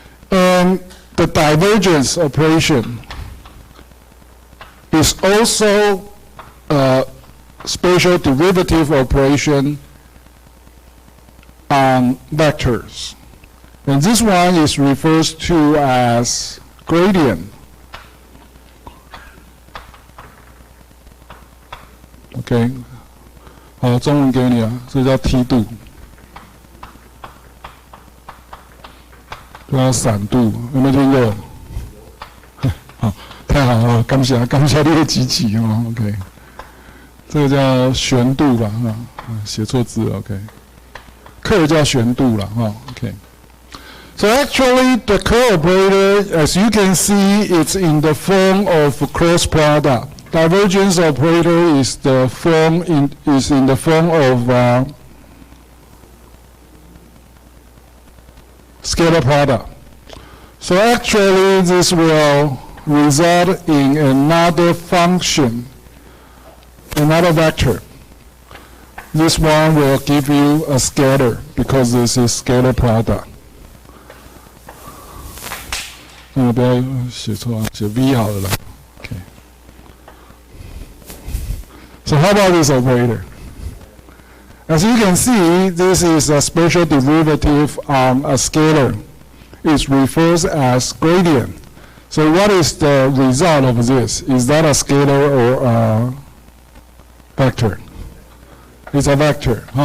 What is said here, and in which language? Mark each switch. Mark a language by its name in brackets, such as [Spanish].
[English] And the divergence operation is also a spatial derivative operation on vectors. And this one is referred to as gradient. [Chinese] OK， 好，中文给你啊，这叫梯度，这叫散度，有没有听过？好，太好了，感谢你的集齐哦 ，OK， 这个叫旋度吧，写错字了 ，OK， curl叫旋度了，OK。 [English] So actually, the curl operator, as you can see, it's in the form of cross product. Divergence operator is in the form of scalar product. So actually, this will result in another function, another vector. This one will give you a scalar because this is scalar product. [Chinese] 不要写错啊，写 V 好了啦。 [English] Okay. So how about this operator? As you can see, this is a spatial derivative on a scalar. It refers as gradient. So what is the result of this? Is that a scalar or a vector? It's a vector.